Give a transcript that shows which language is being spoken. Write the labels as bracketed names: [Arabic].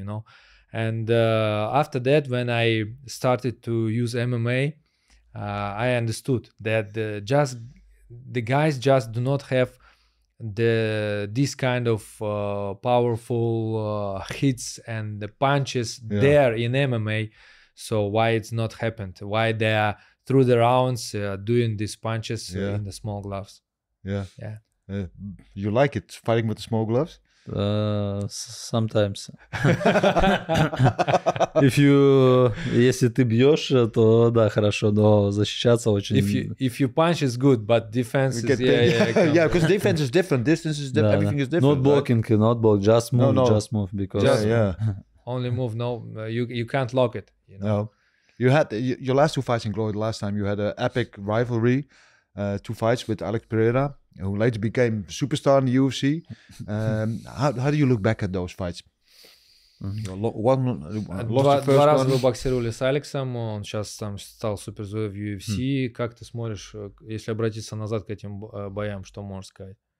[English] You know, and after that, when I started to use MMA, I understood that the guys just do not have this kind of powerful hits and the punches there in MMA. So why it's not happened? Why they are through the rounds doing these punches in the small gloves? You like it, fighting with the small gloves? Sometimes. [Russian] Если ты бьешь, то да, хорошо, но защищаться очень... [English] If you punch is good, but defense is... Yeah, because defense is different, distance is different, everything is different. Not blocking, not block, just move, because... Only move, you can't lock it. You know? No. You had your last two fights in Glory. Last time you had an epic rivalry, 2 fights with Alex Pereira, who later became superstar in the UFC. How do you look back at those fights? [Russian] Два раза вы боксировали с Алексом, он сейчас там стал суперзвездой в UFC. Как ты смотришь, если обратиться назад к этим боям, что можешь сказать?